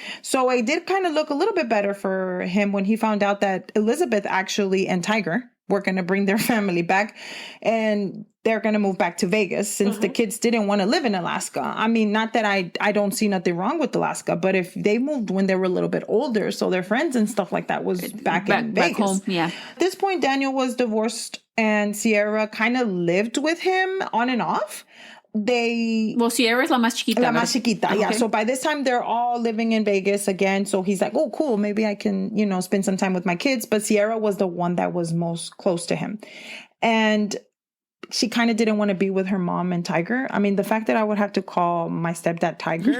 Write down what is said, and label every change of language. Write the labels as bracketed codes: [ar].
[en] So it did kind of look a little bit better for him when he found out that Elizabeth actually and Tiger were going to bring their family back and they're going to move back to Vegas since the kids didn't want to live in Alaska. I mean, not that I don't see nothing wrong with Alaska, but if they moved when they were a little bit older, so their friends and stuff like that was back in Vegas. Back home, yeah. At this point, Daniel was divorced and Sierra kind of lived with him on and off. [es] Sierra es la más chiquita. La más chiquita, yeah. [en] So by this time, they're all living in Vegas again. So he's like, oh, cool. Maybe I can, spend some time with my kids. But Sierra was the one that was most close to him. And she kind of didn't want to be with her mom and Tiger. I mean, the fact that I would have to call my stepdad Tiger.